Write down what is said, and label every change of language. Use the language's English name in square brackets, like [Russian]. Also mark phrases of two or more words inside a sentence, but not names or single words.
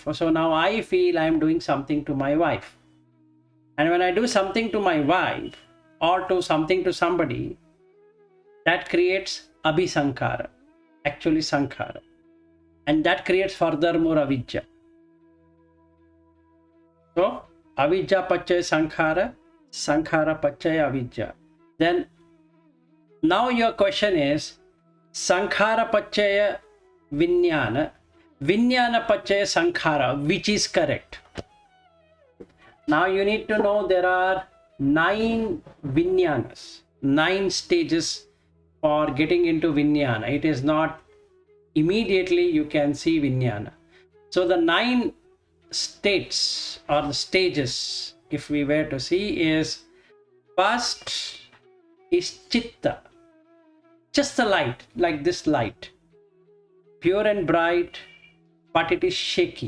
[English] So now I feel I am doing something to my wife. And when I do something to my wife or to something to somebody, that creates abhisankhara, actually sankhara. And that creates furthermore avidya. [Pali] So, avidya pachaya sankhara, sankhara pachaya avidya. [English] Then, now your question is, [Pali] sankhara pachaya vinyana, vinyana pachaya sankhara, [English] which is correct? Now you need to know there are 9 vinyanas, 9 stages for getting into vinyana. It is not immediately you can see vinyana. So the 9 states or the stages, if we were to see, is first is chitta, just the light, like this light, pure and bright, but it is shaky.